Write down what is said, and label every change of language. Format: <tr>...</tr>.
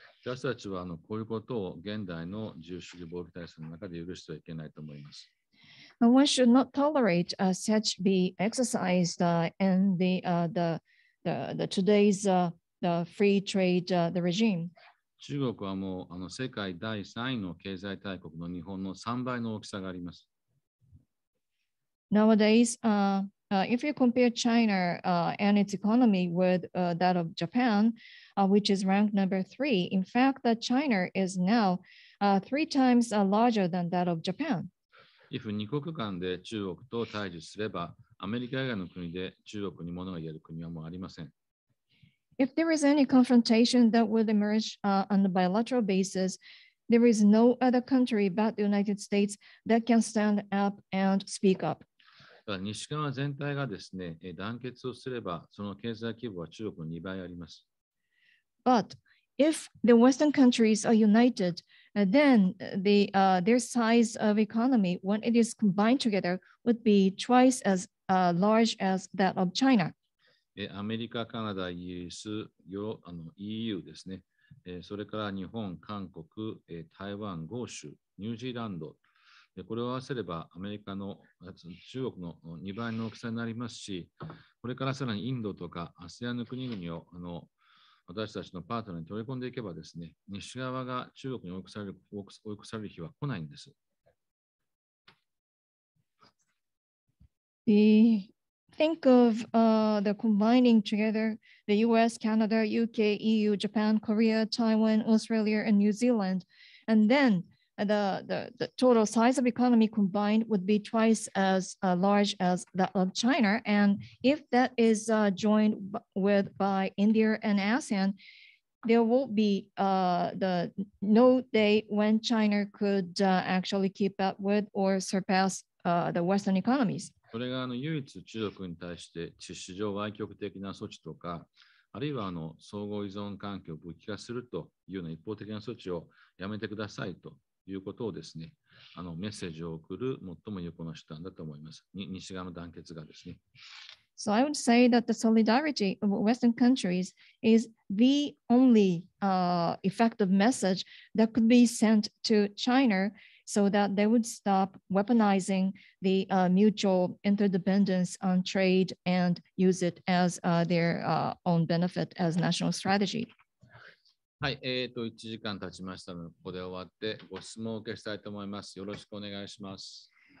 <ja>私たちはこういうことを現代の自由主義貿易体制の中で許してはいけないと思います。</ja> <en>One should not tolerate such be exercised in the today's the free trade the regime.</en> <ja>中国はもう世界第3位の経済大国の日本の3倍の大きさがあります。</ja> <en>Nowadays, if you compare China and its economy with that of Japan, which is ranked number 3, in fact, that China is now 3 times larger than that of Japan. If</en> <ja>2国間で中国と対峙すれば、アメリカ以外の国で中国に物が言える国はもうありません。</ja> <en>If there is any confrontation that would emerge on a bilateral basis, there is no other country but the United States that can stand up and speak up.</en> <ja>西側全体がですね、団結をすれば、その経済規模は中国の2倍あります。</ja> <en>But if the Western countries are united, then their size of economy, when it is combined together, would be twice as large as that of China.</en> <ja>アメリカ、カナダ、イギリス、EU ですね、それから日本、韓国、台湾、豪州、ニュージーランド、これを合わせればアメリカの中国の2倍の大きさになりますし、これからさらにインドとか ASEAN の国々を私たちのパートナーに取り込んでいけばですね、西側が中国に追い越される日は来ないんです。</ja> <en>Think of the combining together the US, Canada, UK, EU, Japan, Korea, Taiwan, Australia, and New Zealand. And then the total size of economy combined would be twice as large as that of China. And if that is joined by India and ASEAN, there will be no day when China could actually keep up with or surpass the Western economies.</en> <ja>それが唯一中国に対して秩序上歪曲的な措置とか、あるいは相互依存関係を武器化するというような一方的な措置をやめてくださいということをですね、メッセージを送る最も有効な手段だと思います。西側の団結がですね。</ja> <en>So I would say that the solidarity of Western countries is the only effective message that could be sent to China so that they would stop weaponizing the mutual interdependence on trade and use it as their own benefit as national strategy.</en> <ja>はい、1時間経ちましたので、ここで終わってご質問を受けしたいと思います。よろしくお願いします。</ja>